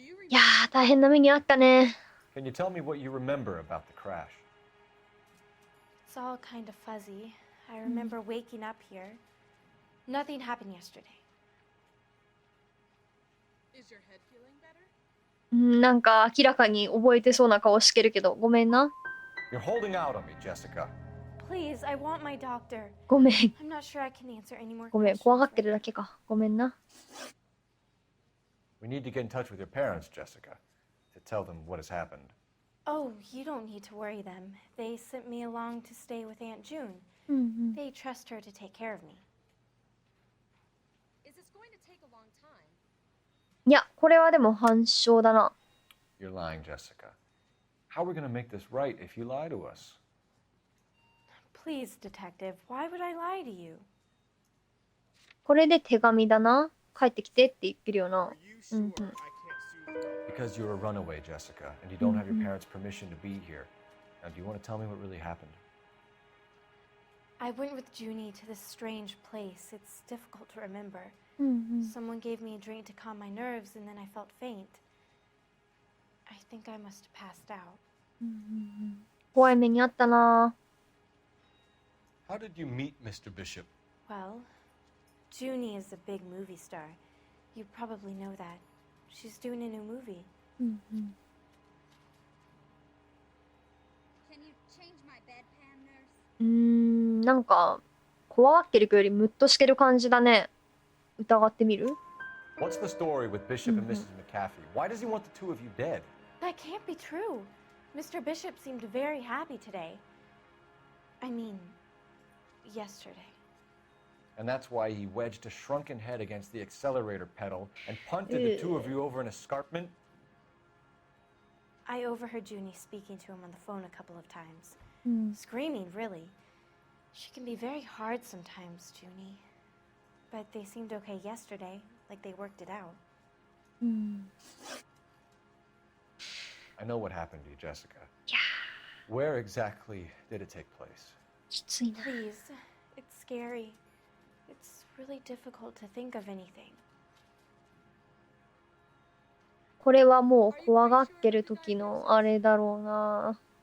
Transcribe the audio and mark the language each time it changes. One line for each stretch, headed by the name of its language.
Japanese: いやー、大変な目にあったね。
English: Can you tell me what you remember about the crash? It's all kind of fuzzy. I remember waking up here. Nothing happened yesterday. Is your head feeling better?
Japanese: なんか明らかに覚えてそうな顔してるけど、ごめんな。
English: You're holding out on me, Jessica. Please, I want my doctor.
Japanese: ごめん。
English: I'm not sure I can answer any more
Japanese: ごめん、
English: questions.
Japanese: 怖がってるだけか。ごめんな。
English: We need to get in touch with your parents, Jessica, to tell them what has happened. Oh, you don't need to worry them. They sent me along to stay with Aunt June. They trust her to take care of me. Is this going to take a long time?
Japanese: いや、これはでも反証だな。
English: You're lying, Jessica. How are we going to make this right if you lie to us? Please, Detective, why would I lie to you?
Japanese: これで手紙だな。帰ってきてって言ってるよな。
English: Are you sure I can't sue them? Because you're a runaway, Jessica, and you don't have your parents' permission to be here. Now, do you want to tell me what really happened? I went with Junie to this strange place. It's difficult to remember. Someone gave me a drink to calm my nerves, and then I felt faint. I think I must have passed out.
Japanese: 怖い目にあったな。
English: How did you meet Mr. Bishop? Well, Junie is a big movie star. You probably know that. She's doing a new movie. Can you change my bedpan, nurse?
Japanese: なんか怖がってるよりムッとしてる感じだね。疑ってみる？
English: What's the story with Bishop and Mrs. McAfee? Why does he want the two of you dead? That can't be true. Mr. Bishop seemed very happy today. I mean, yesterday. And that's why he wedged a shrunken head against the accelerator pedal and punted the two of you over an escarpment? I overheard Junie speaking to him on the phone a couple of times. Screaming, really. She can be very hard sometimes, Junie. But they seemed okay yesterday, like they worked it out. I know what happened to you, Jessica. Yeah. Where exactly did it take place? Please, it's scary. It's really difficult to think of anything.
Japanese: これはもう怖がってる時のあれだろうな。